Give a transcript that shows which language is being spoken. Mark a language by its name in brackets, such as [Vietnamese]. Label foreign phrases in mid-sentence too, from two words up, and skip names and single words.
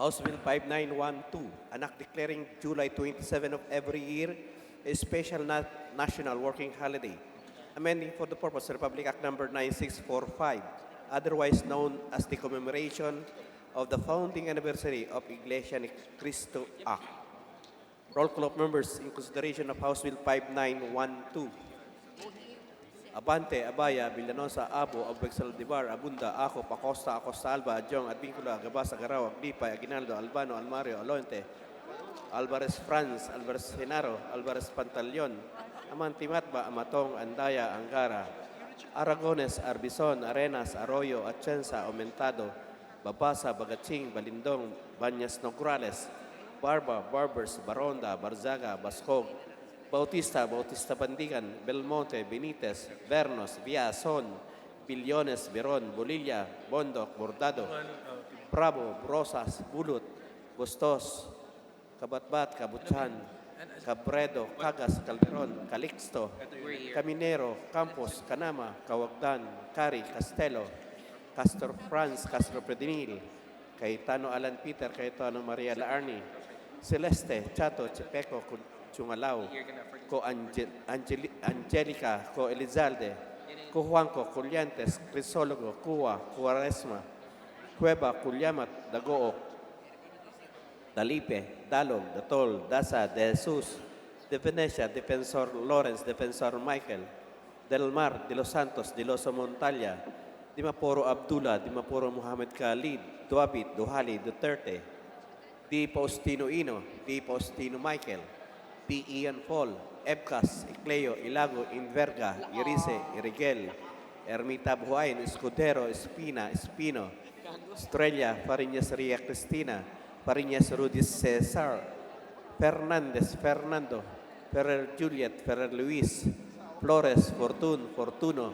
[English] House Bill 5912, an act declaring July 27 of every year a special national working holiday, amending for the purpose Republic Act Number 9645, otherwise known as the commemoration of the founding anniversary of Iglesia ni Cristo Act. Roll call of members in consideration of House Bill 5912. Abante, Abaya, Villanosa, Abo, Abweg Saldivar, Abunda, Ako, Pacosta, Acosta Alba, Adjong, Advincula, Gabasa, Garao, Aglipay, Aguinaldo, Albano, Almario, Aloente, Alvarez Franz, Alvarez Genaro, Alvarez Pantaleon, Amantimatba, Amatong, Andaya, Angara, Aragones, Arbizon, Arenas, Arroyo, Atienza, Aumentado, Babasa, Bagatsing, Balindong, Banyas Nograles, Barba, Barbers, Baronda, Barzaga, Bascog, Bautista, Bautista Bandigan, Belmonte, Benitez, Bernos, Viazon, Billones, Veron, Bolilla, Bondoc, Bordado, Bravo, Rosas, Bulut, Bustos, Kabatbat, Kabutsan, Cabredo, Cagas, Calderon, Calixto, Caminero, Campos, Canama, Cawagdan, Cari, Castelo, Castor Franz, Castro Predinil, Cayetano Alan Peter, Cayetano Maria Laarni, Celeste, Chato, Chepeco, Chungalao, ko Angelica, ko Elizalde, ko Juanco, Colliantes, Crisologo, Cuba, Cuaresma, Cueva, Culyamat, Dagook, Dalipe, Dalog, Datol, Dasa, De Jesus, De Venecia, Defensor Lawrence, Defensor Michael, Del Mar, De Los Santos, De Los Montalia, Di Maporo Abdullah, Di Maporo Muhammad Khalid, Duabit, Duhali, Duterte, Di Faustino Ino, Di Faustino Michael, P. Ian Paul, Ebcas, Icleo, Ilago, Inverga, Irise, Irigel, Ermita Buhain, Escudero, Espina, Espino, Estrella, Fariñas Ria Cristina, Fariñas Rudis Cesar, Fernandez, Fernando, Ferrer Juliet, Ferrer Luis, Flores, Fortuno,